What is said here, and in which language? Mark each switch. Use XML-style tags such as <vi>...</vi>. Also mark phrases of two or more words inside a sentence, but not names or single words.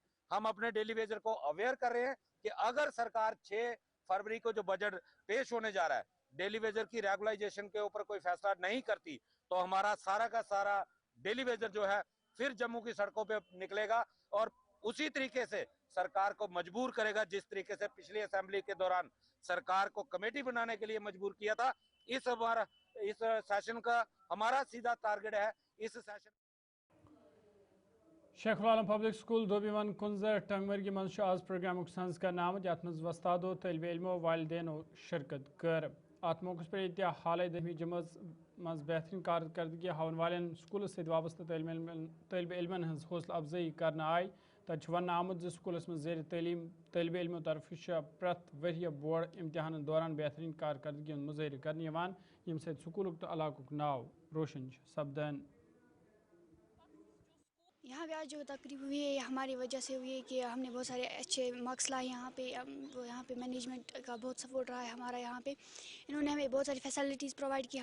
<hi>हम अपने</hi> <en>daily wager</en> <hi>को अवेयर कर रहे हैं कि अगर सरकार 6 फरवरी को जो बजट पेश होने जा रहा है,</hi> <en>daily wager</en> <hi>की रेगुलाइजेशन के ऊपर कोई फैसला नहीं करती, तो हमारा सारा का सारा</hi> <en>daily wager</en> <hi>जो है फिर जम्मू की सड़कों पे निकलेगा और उसी तरीके से सरकार को मजबूर करेगा जिस तरीके से पिछली असेंबली के दौरान सरकार को कमेटी बनाने के लिए मजबूर किया था। इस सेशन का हमारा सीधा टारगेट है। इस सेशन</hi> <ks>शेख आलम पब्लिक स्कूल दोबीवन कुंजर टंगमर्गी मज आज प्रोग्राम संज कर आमद यथ मज वस्तादो तलब इल्मो वालदेनो शिरकत कर। अत मौके पर हाल 10वीं जमात मज बेहतरीन कारकर्दगी हावन वाले स्कूल से वाबस्त तलब इल्मन हज हौसला अफजाई कर आय। तब वन आमुद स्कूलस मज जेर तलीम तलब इल्मो तरफ प्रत वह बोर्ड इम्तिहान दौरान बेहतरीन कारकर्दगी मुजाहिर कर यम स्कूल तो इलाकुक नाव रोशन सपदन।</ks> <hi>यहाँ पे आज जो तकरीब हुई है हमारी वजह से हुई है कि हमने बहुत सारे अच्छे मार्क्स लाए यहाँ पे। यहाँ पे मैनेजमेंट का बहुत सपोर्ट रहा है हमारा। यहाँ पे इन्होंने हमें बहुत सारी</hi> <en>facilities provide</en> <hi>की।</hi>